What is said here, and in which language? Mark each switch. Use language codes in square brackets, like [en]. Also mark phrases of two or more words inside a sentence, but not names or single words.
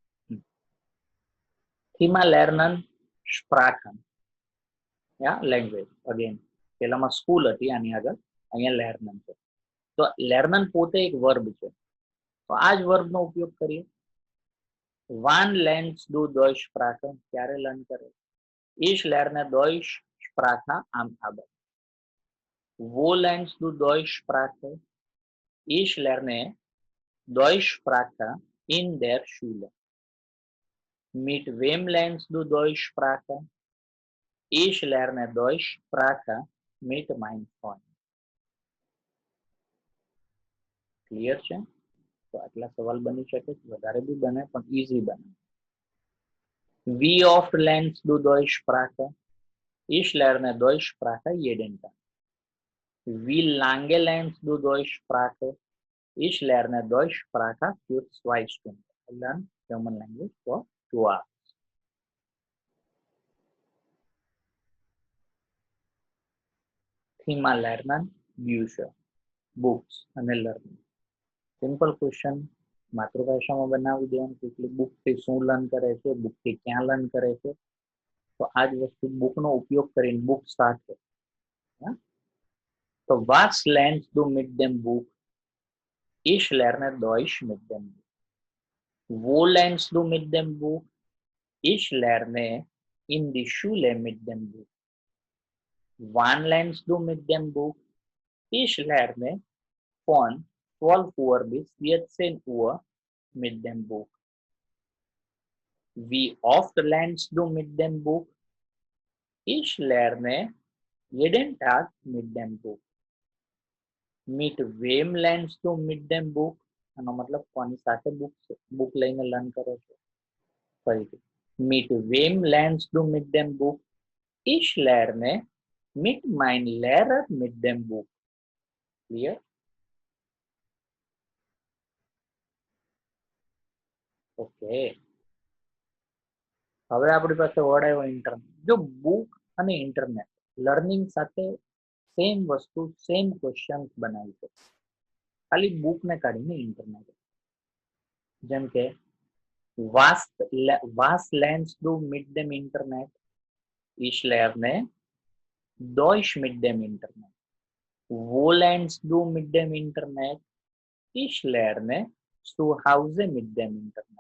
[de] Thema lernen Sprachen. [gu] યા લેંગ્વેજ. અગેન પેલામાં સ્કૂલ હતી, આની આગળ અહીંયા લેર્નન છે. તો લેર્નન પોતે એક વર્બ છે. તો આ જ વર્બનો ઉપયોગ કરીએ. [de] Wann lernst du Deutsch Sprachen. [gu] ક્યારે લર્ન કરે? [de] Ich lerne Deutsch Sprache am Abend. Wo lernst du Deutschsprache? Ich lerne Deutschsprache in der Schule. Mit wem lernst du Deutschsprache? Ich lerne Deutschsprache mit meinem Freund. [gu] ક્લિયર છે? તો આટલા સવાલ બની શકે, વધારે બી બને પણ ઈઝી બને. [de] Wie oft lernst du Deutschsprache? Ich lerne Deutschsprache jeden Tag. Wie lange lernst du Deutschsprache? Ich lerne Deutschsprache für 2 Stunden. [en] I learn German language for 2 hours. [de] Thema lernen, Bücher, [en] books અને learning. simple question [gu] માતૃભાષામાં બનાવી દેવાનું કે એટલે બુકથી શું લર્ન કરે છે, બુકથી ક્યાં લર્ન કરે છે. તો આ જ વસ્તુ બુકનો ઉપયોગ કરીને બુક સાથે. [de] તો was lernst du mit dem Buch? Ich lerne Deutsch mit dem Buch. Wo lernst du mit dem Buch? Ich lerne in die Schule mit dem Buch. Wann lernst du mit dem Buch? Ich lerne von 12 Uhr bis 14 Uhr mit dem Buch. Wie oft lernst du mit dem Buch? Ich lerne jeden Tag mit dem Buch. Mit wem lernst du mit dem Buch? [gu] આનો મતલબ કોની સાથે બુક લઈને લર્ન કરો છો. ફરીથી, [de] mit wem lernst du mit dem Buch? Ich lerne mit meinem Lehrer mit dem Buch. [gu] Clear? ઓકે, હવે આપણી પાસે વર્ડ આવ્યો ઇન્ટરનેટ. જો બુક અને [en] internet learning [gu] સાથે સેમ વસ્તુ, [en] same question [gu] બનાવી શકે, ખાલી બુક ને કાઢીને ઇન્ટરનેટ. જેમ કે [de] was lernst du mit dem Internet? Ich lerne Deutsch mit dem Internet. Wo lernst du mit dem Internet? Ich lerne zu Hause mit dem Internet.